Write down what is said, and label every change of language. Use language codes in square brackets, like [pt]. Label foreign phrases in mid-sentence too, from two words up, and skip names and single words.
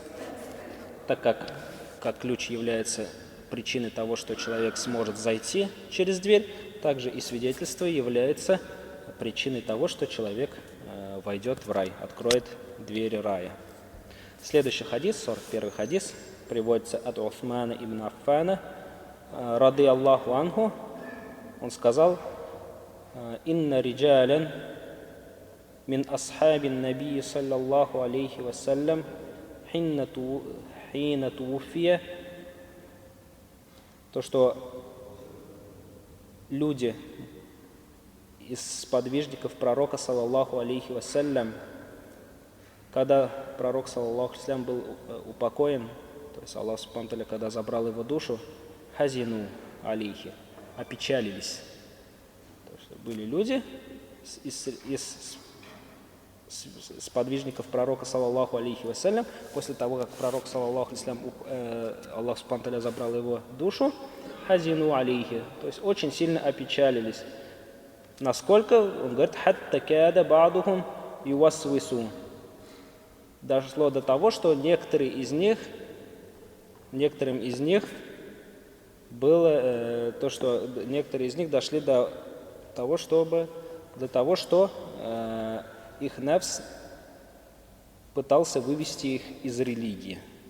[ru] Так как ключ является причиной того, что человек сможет зайти через дверь, также и свидетельство является причиной того, что человек войдет в рай, откроет двери рая. Следующий хадис, 41 хадис, приводится от Усмана ибн Аффана, [ar] رضي الله عنه. [ru] Он сказал: [ar] «إن رجالا من أصحاب النبي صلى الله عليه وسلم حين توفي». [ru] То, что люди из сподвижников пророка, [ar] صلى الله عليه وسلم, [ru] когда пророк, [ar] صلى الله عليه وسلم, [ru] был упокоен, то есть [ar] الله سبحانه وتعالى, [ru] когда забрал его душу, [ar] حزنوا عليه, [ru] опечалились. То есть были люди из сподвижников пророка, [ar] صلى الله عليه وسلم, [ru] после того, как пророк, [ar] صلى الله عليه وسلم, الله سبحانه وتعالى, [ru] забрал его душу, [ar] حزنوا عليه, [ru] то есть очень сильно опечалились. Насколько, он говорит, [ar] حتى كاد بعضهم يوسوس. [ru] Дошло до того, что некоторым из них было то, что некоторые из них дошли до того, что их нафс пытался вывести их из религии.